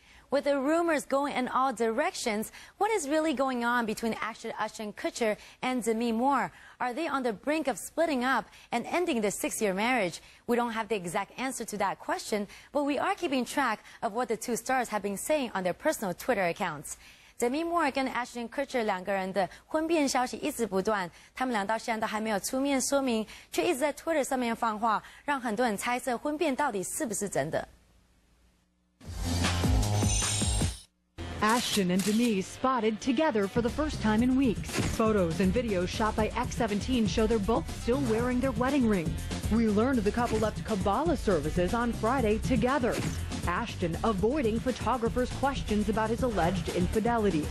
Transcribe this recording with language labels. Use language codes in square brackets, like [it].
[en] With the rumors going in all directions, what is really going on between actor Ashton Kutcher and Demi Moore? Are they on the brink of splitting up and ending their 6-year marriage? We don't have the exact answer to that question, but we are keeping track of what the two stars have been saying on their personal Twitter accounts. [zh] Demi Moore 跟 Ashton Kutcher 两个人的婚变消息一直不断，他们俩到现在都还没有出面说明，却一直在 Twitter 上面放话，让很多人猜测婚变到底是不是真的。 [en] Ashton and Demi spotted together for the first time in weeks. Photos and videos shot by X17 show they're both still wearing their wedding rings. We learned the couple left Kabbalah services on Friday together. Ashton avoiding photographers' questions about his alleged infidelity.